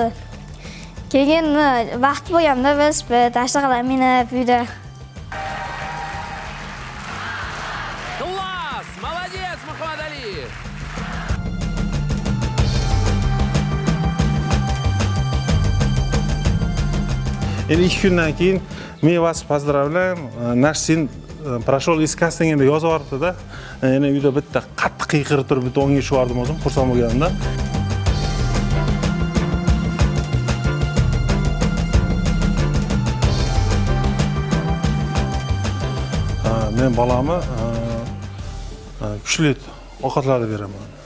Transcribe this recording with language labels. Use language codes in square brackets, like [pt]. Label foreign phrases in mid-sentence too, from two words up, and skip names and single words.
[uz] Keyin vaqt bo'lganda velosiped, ashqalar minib uyda. [ru] Класс! Молодец, Muhammad Aliyev! [uz] Endi 2 kundan keyin men [ru] вас поздравляем. Наш сын прошел из кастинга [uz] deb yozib yuboribdi-da. Endi uyda bitta qattiq qiyqirib turib bitta o'ngga tushirdim o'zim, xursand bo'lganimda. Men bolamni kuchli ovqatlarni beraman.